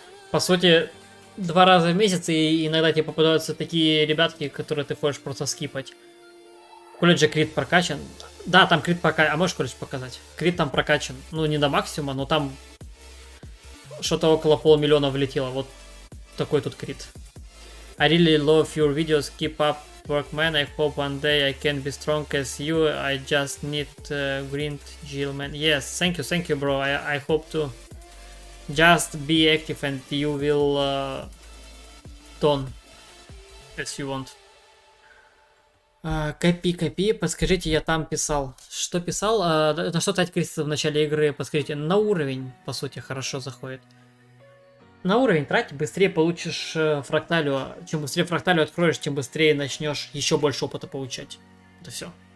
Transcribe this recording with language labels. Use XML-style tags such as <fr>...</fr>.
<ru>По сути, 2 раза в месяц, и иногда тебе попадаются такие ребятки, которые ты хочешь просто скипать. В колледже крит прокачан. Да, там крит прокачан. А можешь колледж показать? Крит там прокачан. Ну, не до максимума, но там что-то около 500 000 влетело. Вот такой тут крит.</ru> <en>I really love your videos. Keep up work, man. I hope one day I can be strong as you. I just need green Jill, man. Yes, thank you, bro. I hope to. Just be active and you will done as you want.</en> <ru>Копи, подскажите, я там писал. Что писал? На что тратить кредиты в начале игры? Подскажите, на уровень, по сути, хорошо заходит. На уровень трать, быстрее получишь фракталию. Чем быстрее фракталию откроешь, тем быстрее начнешь еще больше опыта получать. Это все.</ru>